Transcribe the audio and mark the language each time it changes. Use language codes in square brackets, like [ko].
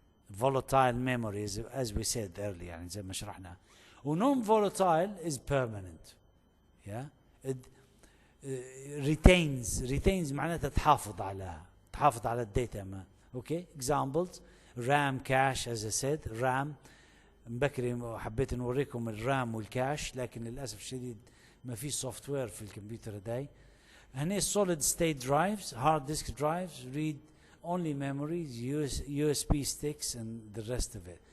[en] Volatile memory as we said earlier, يعني [ar] زي ما شرحنا. [en] و non volatile is permanent. Yeah? It retains [ar] معناتها تحافظ على الداتا ما. [en] Okay? Examples: RAM, cache, as I said, RAM. [ar] مبكري حبيت نوريكم الرام والكاش، لكن للأسف الشديد ما في سوفت وير في الكمبيوتر داي. [en] هنا solid state drives, hard disk drives, read only memories, USB sticks, and the rest of it.